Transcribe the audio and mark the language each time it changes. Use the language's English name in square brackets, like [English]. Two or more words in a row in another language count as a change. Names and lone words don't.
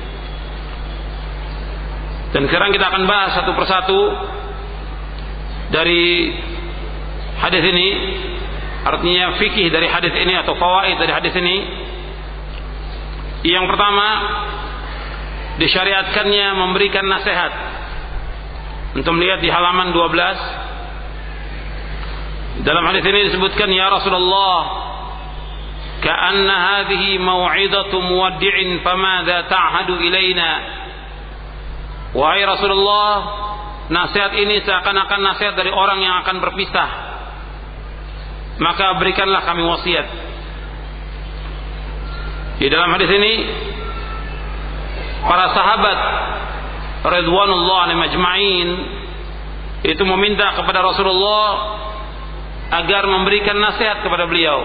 [Indonesian] Dan sekarang kita akan bahas satu persatu dari hadis ini, artinya fikih dari hadis ini atau fawaid dari hadis ini. Yang pertama, disyariatkannya memberikan nasihat. Untuk melihat di halaman 12, dalam hadis ini disebutkan, [Arabic] يا رسول الله كأن هذه موعظة مودع فماذا تعهد إلينا. [Indonesian] Wahai Rasulullah, nasihat ini seakan-akan nasihat dari orang yang akan berpisah, maka berikanlah kami wasiat. Di dalam hadis ini para sahabat [Arabic] رضوان الله عليهم أجمعين [Indonesian] itu meminta kepada Rasulullah agar memberikan nasihat kepada beliau.